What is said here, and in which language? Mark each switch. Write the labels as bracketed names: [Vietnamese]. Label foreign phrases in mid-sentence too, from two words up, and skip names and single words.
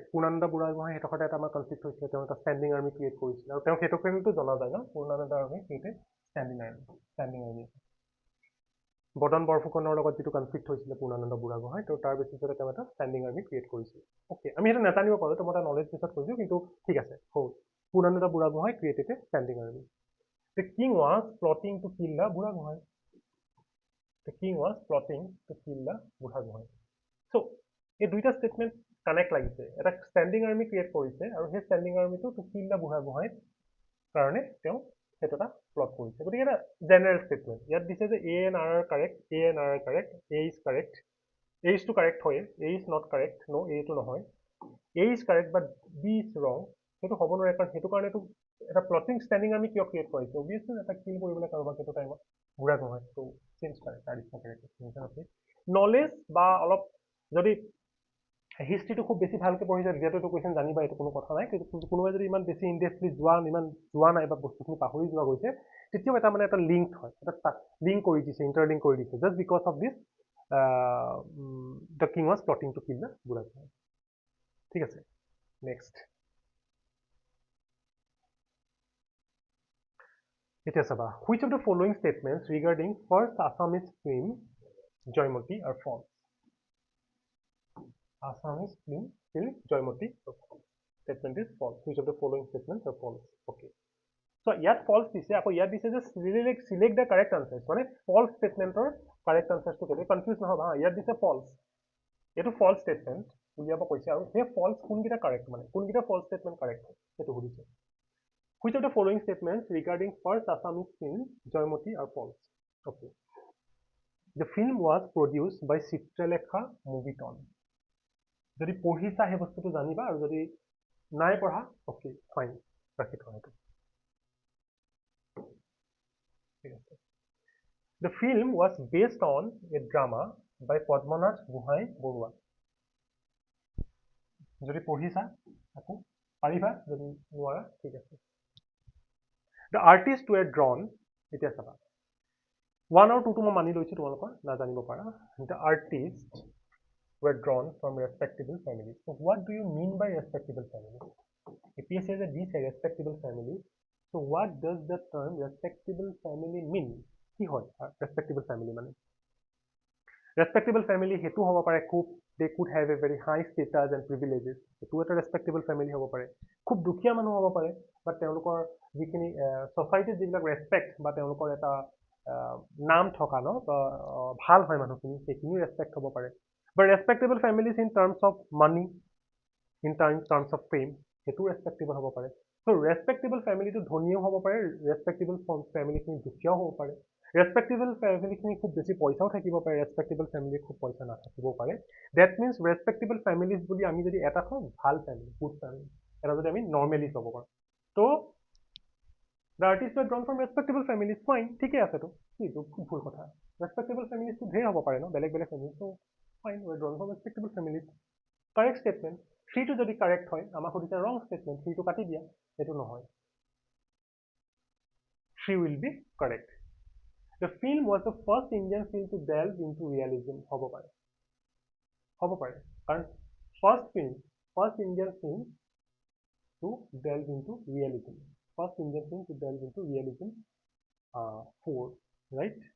[Assamese] পূৰ্ণানন্দ বুঢ়াগোহাঁই সেইডোখৰতে এটা আমাৰ কনফ্লিক্ট হৈছিলে, তেওঁ এটা [English] standing army create [Assamese] কৰিছিলে, আৰু তেওঁ সেইটো কাৰণেতো জনা যায় ন, পূৰ্ণানন্দ [English] army created standing army. [Assamese] বদন বৰফুকনৰ লগত যিটো কনফ্লিক্ট হৈছিলে পূৰ্ণানন্দ বুঢ়াগোহাঁই, তো তাৰ বেচিছতে তেওঁ এটা [English] standing army create [Assamese] কৰিছিল। অ'কে, আমি সেইটো নাজানিব পাৰোঁ, তো মই এটা [English] knowledge baseত [Assamese] কৈছোঁ, কিন্তু ঠিক আছে, পূৰ্ণানন্দ বুঢ়াগোহাঁই [English] created a standing army. The king was plotting to kill the Buddhagohai. The king was plotting to kill the Buddhagohai. So, [Assamese] এই দুইটা [English] statement connect [Assamese] লাগিছে, এটা [English] standing army create [Assamese] কৰিছে, আৰু সেই [English] standing armyটো to kill the [Assamese] বুঢ়াগোহাঁইৰ কাৰণে তেওঁ সেইটো এটা প্লট কৰিছে। গতিকে এটা জেনেৰেল ষ্টেটমেণ্ট ইয়াত দিছে যে [English] A and R are correct, A and R are correct, A is correct, A is to correct হয়, A is not correct, no, A [Assamese] টো নহয়, [English] A is correct but B is wrong, [Assamese] সেইটো হ'ব নোৱাৰে, কাৰণ সেইটো কাৰণেতো এটা [English] plotting standing army [Assamese] কিয় ক্ৰিয়েট কৰিছে? অবভিয়াছলি এটা কিল কৰিবলৈ কাৰোবাক সেইটো টাইমত বুঢ়াগোহাঁই, তো চেঞ্জ কৰে, তাৰ নিচিনা কেৰেক্টাৰ। নলেজ বা অলপ যদি হিষ্ট্ৰীটো খুব বেছি ভালকৈ পঢ়িছে, যিহেতু এইটো কুৱেশ্যন জানিবা, এইটো কোনো কথা নাই, কিন্তু কোনোবাই যদি ইমান বেছি ইনডেপলি ইমান যোৱা নাই বা বস্তুখিনি পাহৰি যোৱা গৈছে, তেতিয়াও এটা মানে এটা লিংক হয়, এটা লিংক কৰি দিছে, ইণ্টাৰলিংক কৰি দিছে, [English] just because of this the king was plotting to kill the বুঢ়াগোহাঁই। [Assamese] ঠিক আছে, নেক্সট। এতিয়া চাবা, [English] which of the following statements regarding first Assamese film Joymoti are false? Assamese film Joymoti are false. Statement is false. Which of the following statements are false? Okay. So [Assamese] ইয়াত false দিছে, আকৌ ইয়াত দিছে যে [English] select the correct answers, [Assamese] মানে [English] false statementor correct answers to [Assamese] কেলে confuse নহবা। ইয়াত দিছে false, এইটো [English] false statement [Assamese] উলিয়াব কৈছে, আৰু সেই false কোনকেইটা correct, মানে কোনকেইটা [English] false statement correct [Assamese] হয় সেইটো সুধিছে। [English] Which of the following statements regarding first Assamese film Joymoti are false? Okay. The film was produced by Chitralekha Moviton. [Assamese] যদি পঢ়িছা সেই বস্তুটো জানিবা, আৰু যদি নাই পঢ়া, [English] okay, fine, [Assamese] ৰাখি থোৱা সেইটো। [English] The film was based on a drama by Padmanath Gohai Borua. [Assamese] যদি পঢ়িছা আকৌ পাৰিবা, যদি নোৱাৰা ঠিক আছে। [English] The artists were drawn, [Assamese] এতিয়া চাবা 1 আৰু 2টো মই মানি লৈছোঁ, তোমালোকৰ নাজানিব পাৰা। [English] The artists were drawn from respectable families. So what do you mean by respectable families? APSC has a respectable family. So what does the term respectable family mean? [Assamese] কি হয় [English] respectable family [Assamese] মানে [English] respectable family [Assamese] হেতু হ'ব পাৰে খুব [English] they could have a very high status and privileges [Assamese] হেতু এটা [English] respectable family [Assamese] হ'ব পাৰে খুব দুখীয়া মানুহ হ'ব পাৰে বা তেওঁলোকৰ যিখিনি সোসাইটিত যিবিলাক ৰেসপেক্ট বা তেওঁলোকৰ এটা নাম থকা ন ভাল হয় মানুহখিনি সেইখিনি ৰেসপেক্ট হ'ব পাৰে [English] but respectable families in terms of money in terms of fame [Assamese] হেতু ৰেসপেক্টেবল হ'ব পাৰে [English] so respectable family [Assamese] টো ধনীও হ'ব পাৰে [English] respectable family [Assamese] খিনি দুখীয়াও হ'ব পাৰে [English] respectable family [Assamese] খিনি খুব বেছি পইচাও থাকিব পাৰে [English] respectable family [Assamese] খুব পইচা নাথাকিব পাৰে [English] that means respectable families [Assamese] বুলি আমি যদি এটা কওঁ ভাল [English] family good family [Assamese] এটা যদি আমি normally ক'ব পাৰোঁ তো [English] the artists were drawn from respectable families fine [Assamese] ঠিকে আছে তো এইটো ভুল কথা [English] respectable families [Assamese] তো ধেৰ হ'ব পাৰে ন বেলেগ বেলেগ families তো [English] fine were drawn from respectable families correct statement 3 [Assamese] টো যদি correct হয় আমাক সুধিছে [English] wrong statement [Assamese] 3 টো কাটি দিয়া এটো নহয় [English] 3 will be correct the film was the first Indian film to delve into realism [Assamese] হ'ব পাৰে কাৰণ [English] first Indian film to delve into realism first Indian film to delve into realism 4 right